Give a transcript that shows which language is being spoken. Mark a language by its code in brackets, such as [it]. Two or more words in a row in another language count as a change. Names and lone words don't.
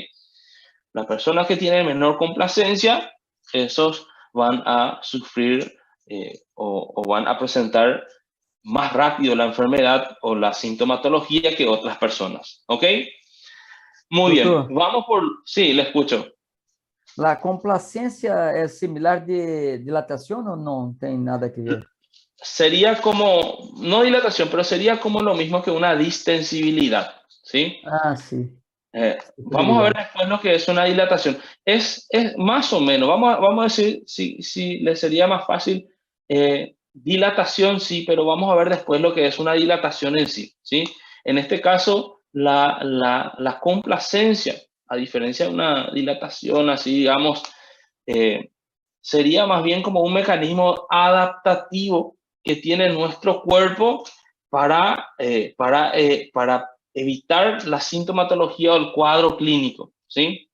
[es] Las personas que tienen menor complacencia, esos van a sufrir o van a presentar más rápido la enfermedad o la sintomatología que otras personas, ¿ok? Muy bien, [pt] Doutor, [es] vamos por... Sí, le escucho. [pt] a complacência é similar de dilatação ou não tem nada a ver? [es] Sería como, no dilatación, pero sería como lo mismo que una distensibilidad, ¿sí? [pt] Ah, sim. Estou [es] Vamos a ver [pt] ligado. [es] después lo que es una dilatación. Es más o menos, vamos a decir si le sería más fácil dilatación, sí, pero vamos a ver después lo que es una dilatación en sí, ¿sí? En este caso, la complacencia, a diferencia de una dilatación, así digamos, eh, sería más bien como un mecanismo adaptativo que tiene nuestro cuerpo para evitar la sintomatología o el cuadro clínico, ¿sí?